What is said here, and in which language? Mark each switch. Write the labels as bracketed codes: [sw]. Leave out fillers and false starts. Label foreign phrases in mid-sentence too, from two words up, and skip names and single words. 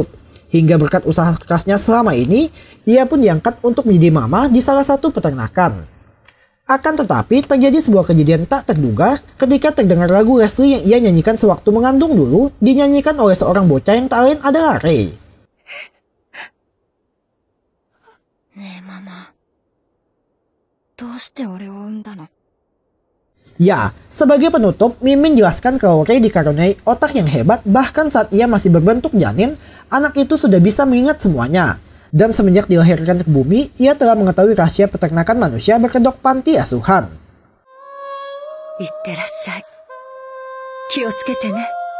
[id] Hingga berkat usaha kerasnya selama ini, ia pun diangkat untuk menjadi mama di salah satu peternakan. Akan tetapi terjadi sebuah kejadian tak terduga ketika terdengar lagu Leslie yang ia nyanyikan sewaktu mengandung dulu dinyanyikan oleh seorang bocah yang tak lain adalah Rei. [ja] Mama, どうして俺を産んだの? [id] Ya, sebagai penutup, Mimin jelaskan kalau Rei dikaruniai otak yang hebat bahkan saat ia masih berbentuk janin, anak itu sudah bisa mengingat semuanya. Dan semenjak dilahirkan ke bumi, ia telah mengetahui rahasia peternakan manusia berkedok panti asuhan. [ja] いってらっしゃい。気をつけてね.